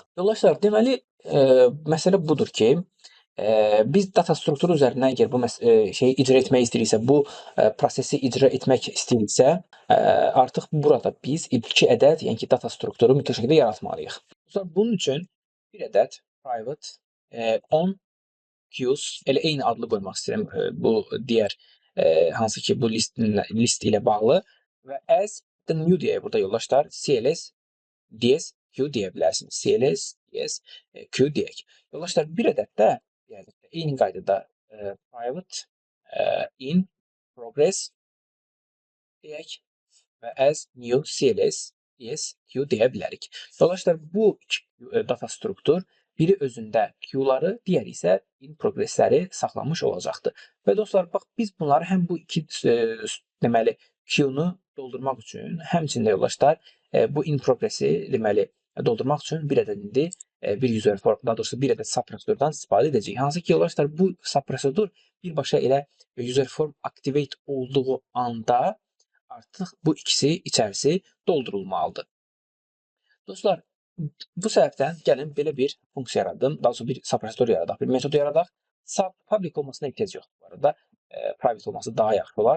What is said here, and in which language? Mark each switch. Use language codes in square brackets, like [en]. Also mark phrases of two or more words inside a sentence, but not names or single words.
[az] Yoldaşlar, deməli məsələ budur ki, biz data strukturu üzərindən əgər bu şeyi icra etmək istəyiriksə, bu prosesi icra etmək istəyiriksə, artıq burada biz 2 ədəd, yəni ki data strukturu mütləq şəkildə yaratmalıyıq. Bunun üçün bir ədəd [en] private on queues, [az] elə eyni adlı qoymaq istəyirəm bu digər hansı ki bu list ilə bağlı və [en] as the new [az] deyək burada yoldaşlar, [en] cls ds q [az] deyə bilərsiniz. [en] cls ds q [az] deyək. Yoldaşlar, bir ədəd də yəni eyni qaydada [en] private in progress [az] deyək və [en] as new cls ds q [az] deyə bilərik. Yoldaşlar, bu data struktur biri özündə Q-ları, digəri isə [en] in progressləri [az] saxlamış olacaqdır. Və dostlar, bax, biz bunları həm bu iki deməli Q-nu doldurmaq üçün, həmçində yoldaşlar, bu [en] in progressi [az] deməli doldurmaq üçün bir ədəd indi bir [en] user form, [az] daha doğrusu bir ədəd subprosedurdan istifadə edəcəyik. Hansı ki, yoldaşlar, bu subprosedur birbaşa elə [en] user form activate [az] olduğu anda artıq bu ikisi içərisi doldurulmalıdır. Dostlar, bu səbəbdən gəlin belə bir funksiya yaradım, daha sonra bir subprosedur yaradaq, bir metod yaradaq. Sub public olmasına ehtiyac yoxdur bu arada. Private olması daha yaxşı olar.